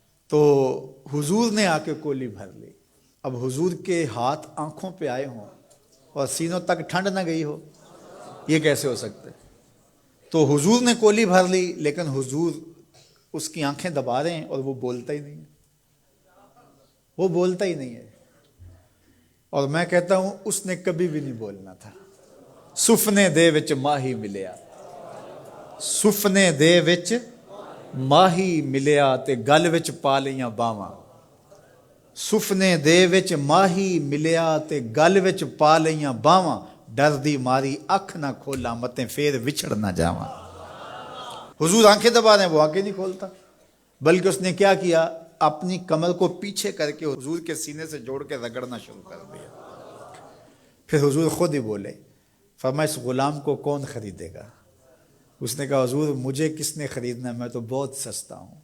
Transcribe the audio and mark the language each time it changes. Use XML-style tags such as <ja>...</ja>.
<ur>تو حضور نے آ کے کولی بھر لی. اب حضور کے ہاتھ آنکھوں پہ آئے ہوں اور سینوں تک ٹھنڈ نہ گئی ہو، یہ کیسے ہو سکتا ہے؟ تو حضور نے کولی بھر لی، لیکن حضور اس کی آنکھیں دبا رہے ہیں اور وہ بولتا ہی نہیں ہے. وہ بولتا ہی نہیں ہے. اور میں کہتا ہوں اس نے کبھی بھی نہیں بولنا تھا.</ur> <pa>سفنے دے وچ ماہی ملیا، سفنے دے وچ ماہی ملیا تے گل وچ پا لیاں باواں. سفنے دے وچ ماہی ملیا تے گل وچ پا لیاں باواں. ڈر دی ماری اکھ نہ کھولا متے پھر وچھڑ نہ جاواں.</pa> <ur>حضور آنکھیں دبا رہے ہیں، وہ آنکھیں نہیں کھولتا، بلکہ اس نے کیا کیا، اپنی کمر کو پیچھے کر کے حضور کے سینے سے جوڑ کے رگڑنا شروع کر دیا. پھر حضور خود ہی بولے. فرمایا اس غلام کو کون خریدے گا؟ اس نے کہا حضور مجھے کس نے خریدنا ہے، میں تو بہت سستا ہوں.</ur>